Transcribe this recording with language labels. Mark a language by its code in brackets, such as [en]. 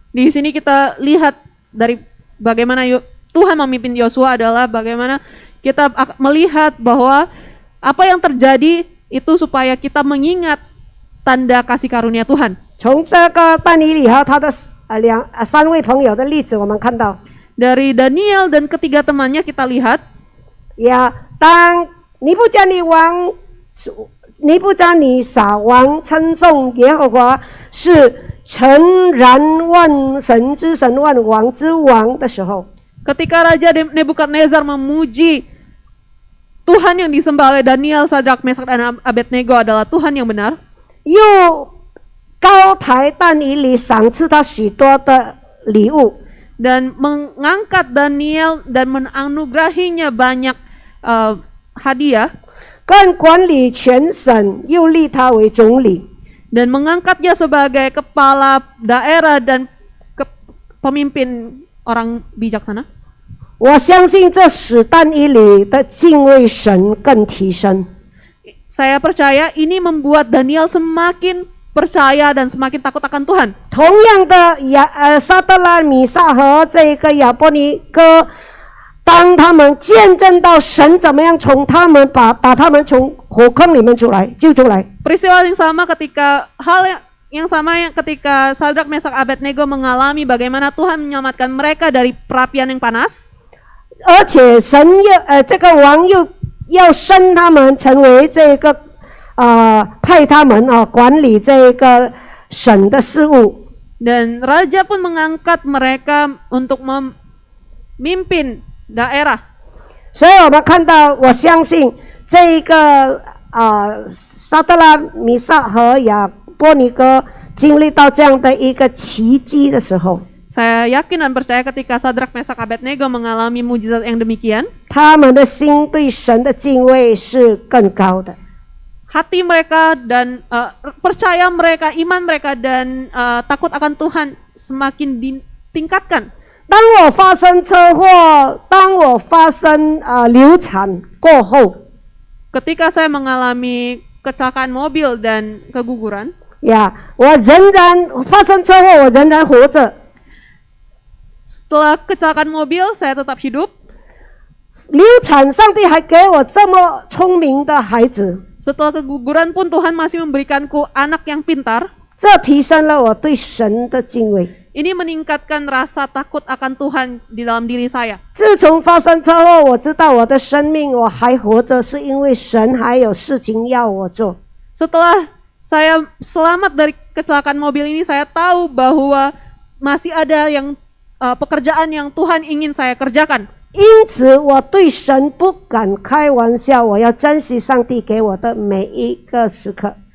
[id] Di sini kita lihat dari bagaimana Tuhan memimpin Yosua adalah bagaimana kita melihat bahwa apa yang terjadi itu supaya kita mengingat tanda kasih karunia Tuhan. [zh] 从这个但以理和他的三位朋友的例子，我们看到， [id] Dari Daniel dan ketiga temannya kita lihat, [zh] 呀，当尼布甲尼王尼布加尼撒王称颂耶和华是诚然万神之神万王之王的时候， [id] Ketika Raja Nebukadnezar memuji Tuhan yang disembah oleh Daniel, Sadrak, Mesak, dan Abednego adalah Tuhan yang benar, [zh] 又高抬但以理，赏赐他许多的礼物。 [id] dan mengangkat Daniel dan menganugerahinya banyak hadiah, [zh] 更管理全省，又立他为总理。 [id] dan mengangkatnya sebagai kepala daerah dan pemimpin orang bijaksana. [zh] 我相信这使但以理的敬畏神更提升。 [id] Saya percaya ini membuat Daniel semakin percaya dan semakin takut akan Tuhan. [zh] 同样的撒德拉、米撒和这个亚波尼哥，当他们见证到神怎么样从他们把他们从火坑里面救出来， [id] Peristiwa yang sama ketika ketika Sadrak, Mesak, Abednego mengalami bagaimana Tuhan menyelamatkan mereka dari perapian yang panas. [zh] 而且神这个王又要升他们成为这个派他们管理这个省的事务。 [id] Dan raja pun mengangkat mereka untuk memimpin daerah. [zh] 所以我们看到，我相信这个撒德拉、米撒和亚波尼哥经历到这样的一个奇迹的时候， [id] Saya yakin dan percaya ketika Sadrak, Mesak, Abednego mengalami mujizat yang demikian, [zh] 他们的心对神的敬畏是更高的。 [id] hati mereka dan percaya mereka, iman mereka dan takut akan Tuhan semakin ditingkatkan. [zh] 当我发生车祸，当我发生流产过后， [id] Ketika saya mengalami kecelakaan mobil dan keguguran, [zh] 我仍然发生车祸，我仍然活着。 [id] setelah kecelakaan mobil saya tetap hidup. [zh] 流产，上帝还给我这么聪明的孩子， [id] Setelah keguguran pun Tuhan masih memberikanku anak yang pintar. [zh] 这提升了我对神的敬畏。 [id] Ini meningkatkan rasa takut akan Tuhan di dalam diri saya. [zh] 自从发生车祸，我知道我的生命我还活着，是因为神还有事情要我做。 [id] Setelah saya selamat dari kecelakaan mobil ini, saya tahu bahwa masih ada pekerjaan yang Tuhan ingin saya kerjakan. [zh] 因此，我对神不敢开玩笑，我要珍惜上帝给我的每一个时刻。